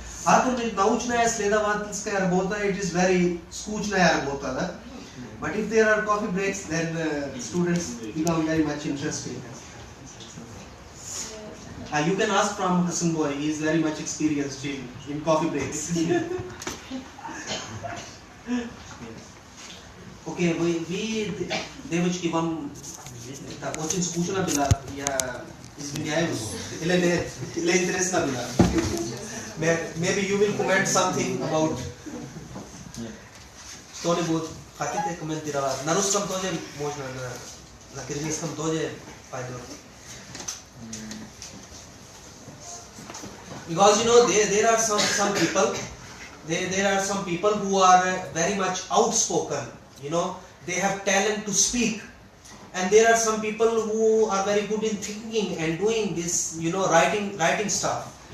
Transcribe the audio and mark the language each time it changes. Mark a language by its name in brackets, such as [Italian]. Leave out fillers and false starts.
[English] It is very skучная. But if there are coffee breaks, then students become very much interested. You can ask from Hassan Boy, he is very much experienced in coffee breaks. Okay, we [Russian] девочки вам очень скучно было, я извиняюсь, или интересно было. [English] Maybe you will comment something about [Russian] что-нибудь хотите комментировать. На русском тоже можно, на киргизском тоже пойдет. [English] Because there are some people, there are some people who are very much outspoken. They have talent to speak, and there are some people who are very good in thinking and doing this, writing stuff.